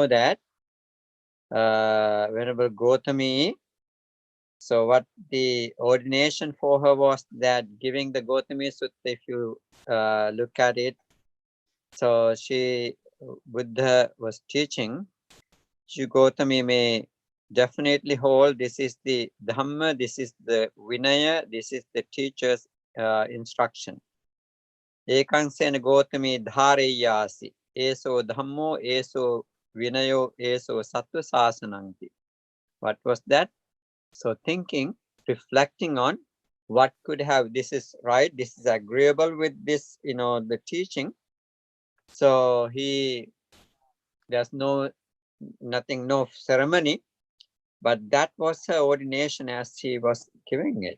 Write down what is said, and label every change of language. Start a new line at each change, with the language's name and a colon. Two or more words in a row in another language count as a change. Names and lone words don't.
English: that Venerable Gautami, so what the ordination for her was that giving the Gautami Sutta, if you look at it, so Buddha was teaching, Gautami may definitely hold, this is the Dhamma, this is the Vinaya, this is the teacher's instruction.
Pali: Ekang sena Gautami dhareyasi, eso Dhammo, eso Vinayo, eso Sattva Sasananti.
English: What was that? So thinking, reflecting on what could have, this is right, this is agreeable with this, the teaching. So there's nothing, no ceremony, but that was her ordination as she was giving it.